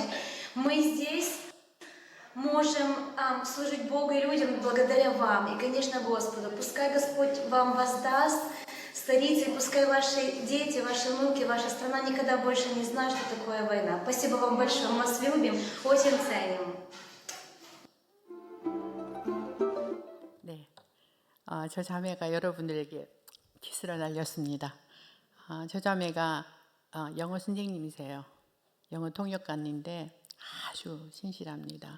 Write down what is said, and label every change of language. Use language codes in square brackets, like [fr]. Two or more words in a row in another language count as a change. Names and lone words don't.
[ru] Мы здесь можем служить Богу и людям благодаря вам и, конечно, Господу. Пускай Господь вам воздаст, старицы, пускай ваши дети, ваши внуки, ваша страна никогда больше не знают, что такое война. Спасибо вам большое, мы вас любим, очень ценим. [ko] 네, 저 자매가 여러분들에게 키스를 날렸습니다. 저 자매가 영어 선생님이세요. 영어 통역관인데 아주 신실합니다.